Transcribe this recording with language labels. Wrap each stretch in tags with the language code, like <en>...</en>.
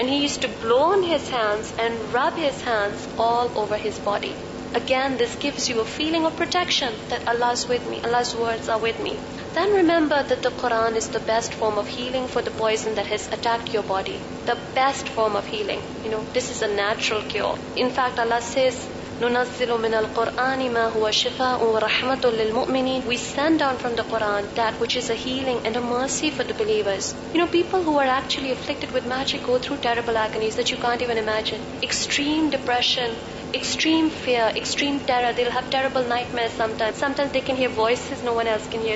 <en>And he used to blow on his hands and rub his hands all over his body. Again, this gives you a feeling of protection, that Allah's with me, Allah's words are with me. Then remember that the Quran is the best form of healing for the poison that has attacked your body. The best form of healing. This is a natural cure. In fact, Allah says,</en> <ar>نُنَزِّلُ مِنَ الْقُرْآنِ مَا هُوَ شِفَاءٌ وَرَحْمَةٌ لِلْمُؤْمِنِينَ.</ar> <en>We send down from the Quran that which is a healing and a mercy for the believers. People who are actually afflicted with magic go through terrible agonies that you can't even imagine. Extreme depression, extreme fear, extreme terror. They'll have terrible nightmares sometimes. Sometimes they can hear voices no one else can hear.</en>